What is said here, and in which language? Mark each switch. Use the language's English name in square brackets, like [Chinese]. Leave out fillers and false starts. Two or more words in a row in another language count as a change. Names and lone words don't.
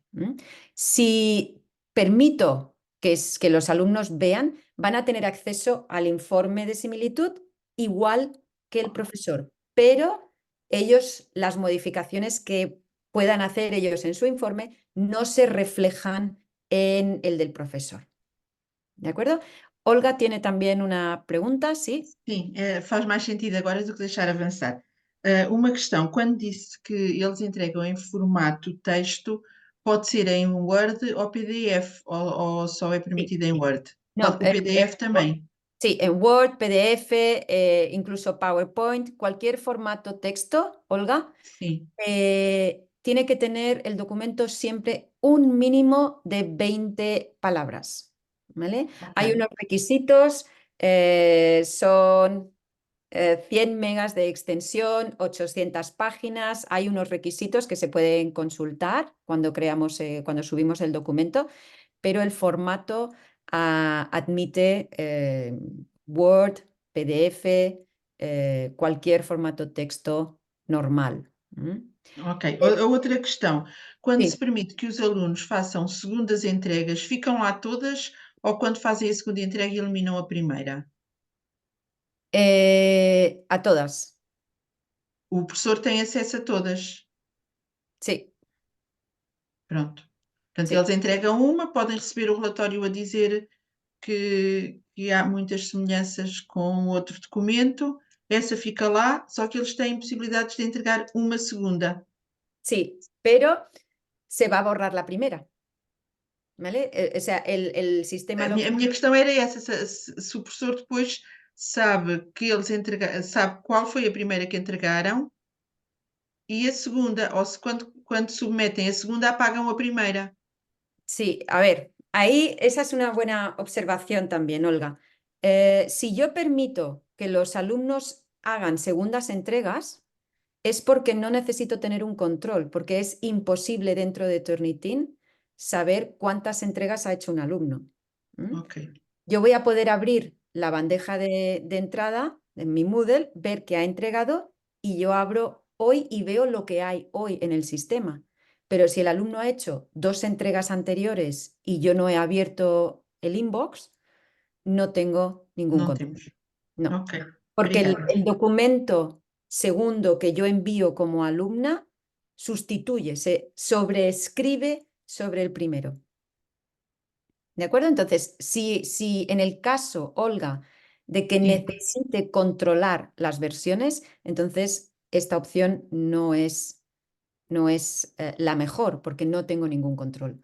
[Spanish] Si permito que los alumnos vean, van a tener acceso al informe de similitud igual que el profesor, pero ellos, las modificaciones que puedan hacer ellos en su informe no se reflejan en el del profesor. ¿De acuerdo? Olga tiene también una pregunta, ¿sí? [Portuguese] Sim, faz mais sentido agora do que deixar avançar. Uma questão, quando disse que eles entregam em formato texto, pode ser em Word ou PDF, ou só é permitido em Word? [Spanish] No, [Portuguese] O PDF também. [Spanish] sí, en Word, PDF, incluso PowerPoint, cualquier formato texto, Olga, [Portuguese] Sim, [Spanish] tiene que tener el documento siempre un mínimo de 20 palabras, ¿vale? Hay [Portuguese] ok. [Spanish] unos requisitos, son 100 megas de extensión, 800 páginas. Hay unos requisitos que se pueden consultar cuando subimos el documento, pero el formato admite Word, PDF, cualquier formato texto normal. [Portuguese] Ok. A outra questão, quando se [Spanish] Sí. [Portuguese] permite que os alunos façam segundas entregas, ficam lá todas ou quando fazem a segunda entrega eliminam a primeira? [Spanish] A todas, [Portuguese] O professor tem acesso a todas. [Spanish] sí, [Portuguese] Pronto. Portanto, [Spanish] sí. [Portuguese] eles entregam uma, podem receber o relatório a dizer que há muitas semelhanças com outro documento, essa fica lá, só que eles têm possibilidades de entregar uma segunda. [Spanish] Sí, pero se va a borrar la primera, ¿vale? O sea, el sistema [Portuguese] A [Spanish] lo que... [Portuguese] minha questão era essa, se o professor depois sabe que eles sabe qual foi a primeira que entregaram e a segunda, ou se quando submetem a segunda apagam a primeira. [Spanish] Sí, a ver, ahí esa es una buena observación también, Olga. Si yo permito que los alumnos hagan segundas entregas, es porque no necesito tener un control, porque es imposible dentro de Turnitin saber cuántas entregas ha hecho un alumno. Ok, Yo voy a poder abrir la bandeja de entrada en mi Moodle, ver que ha entregado y yo abro hoy y veo lo que hay hoy en el sistema. Pero si el alumno ha hecho 2 entregas anteriores y yo no he abierto el inbox, no tengo ningún [Portuguese] não [Spanish] control. [Portuguese] temos. [Spanish] No, [Portuguese] Ok, [Spanish] porque [Portuguese] obrigada. [Spanish] el documento segundo que yo envío como alumna sustituye, se sobreescribe sobre el primero. ¿De acuerdo? Entonces, si en el caso, Olga, de que [Portuguese] Sim, [Spanish] necesite controlar las versiones, entonces esta opción no es la mejor porque no tengo ningún control.